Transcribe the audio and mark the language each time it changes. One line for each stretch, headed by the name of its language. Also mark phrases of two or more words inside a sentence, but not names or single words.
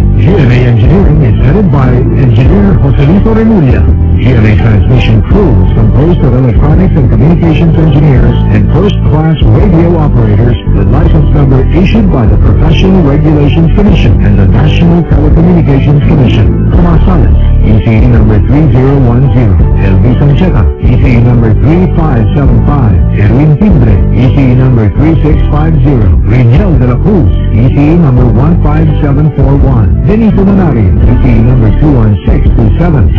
English: GMA Engineering is headed by Engineer Joselito Remulla. GMA transmission crew is composed of electronics and communications engineers and first-class radio operators with license number issued by the Professional Regulations Commission and the National Telecommunications Commission. Tomas ECE number 3010. LV Sancheta, ECE number 3575. Erwin Timbre, ECE number 3650. Reniel de la Cruz, ECE number 15741. Benito Manari, ECE number 21627.